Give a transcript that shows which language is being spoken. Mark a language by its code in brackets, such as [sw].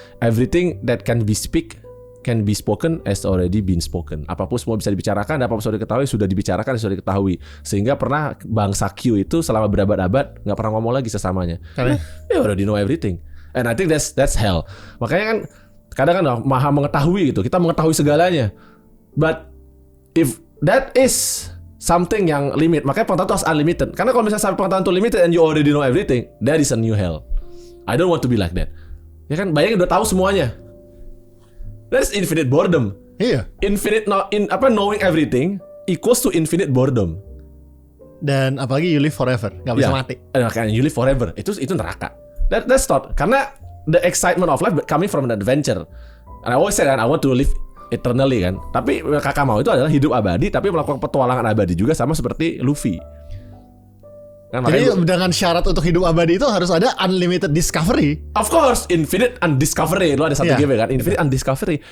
[en] Everything that can be spoken has already been spoken. [id] Apapun semua bisa dibicarakan, apapun sudah diketahui sudah dibicarakan, sudah diketahui. Sehingga pernah bangsa Q itu selama berabad-abad nggak pernah ngomong lagi sesamanya. Karena [en] Ya already know everything. And I think that's hell. [id] Makanya kan kadang kan maha mengetahui gitu. Kita mengetahui segalanya. [en] But if that is something yang limit, [id] makanya pengetahuan itu harus [en] unlimited. [id] Karena kalau misalnya sampai pengetahuan itu [en] limited and you already know everything, that is a new hell. I don't want to be like that. [id] Ya kan, bayangin udah tahu semuanya. [en] That's infinite boredom. [id] iya. [en] Knowing everything equals to infinite boredom. [id] Dan apalagi [en] you live forever, [id] nggak bisa Ya. mati. [en] Kayak you live forever. [id] Itu neraka. [en] That's not. Karena the excitement of life coming from an adventure. And I always say kan, I want to live eternally kan. [id] Tapi kakak mau itu adalah hidup abadi, tapi melakukan petualangan abadi juga, sama seperti Luffy. Kan, Jadi makanya dengan syarat untuk hidup abadi itu harus ada unlimited discovery. [en] of course, infinite undiscovery. [id] Lo ada satu Iya. [en] game kan, infinite undiscovery.